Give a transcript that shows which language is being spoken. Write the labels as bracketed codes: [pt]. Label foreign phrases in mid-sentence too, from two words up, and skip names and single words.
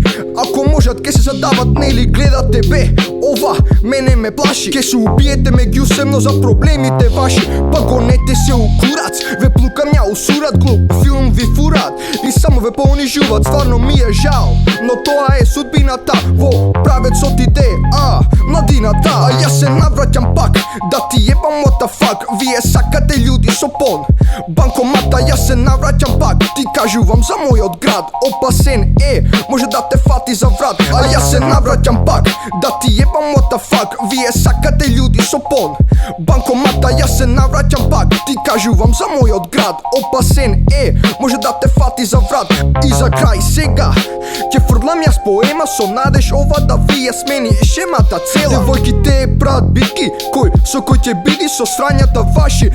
[mk] Ако можат ке се задават, нели гледате бе. Ова мене ме плаши, ке се убиете меѓусебно за проблемите ваши. Па гонете се у курац, ве плукам ја усурат, глуп филм ви фурат и само ве понижуват. Стварно ми е жал, но тоа е судбината во правецот иде, младината. А јас се навраќам пак, да ти ебам [en] what the fuck. [mk] Вие сакате људи со пон банкомата, јас се навраќам пак. Ти кажувам за мојот град, опасен е, може да те фати за врат. А јас се навраќам пак, да ти ебам [en] what the fuck. [mk] Вие сакате људи со пон банкомата, јас се навраќам пак. Ти кажувам за мојот град, опасен е, може да те фати за врат. И за крај сега ќе фрлам јас поема со надеж ова да ви ја смени шемата цела. Девојките прават битки, со кој ќе биди со срањата ваши.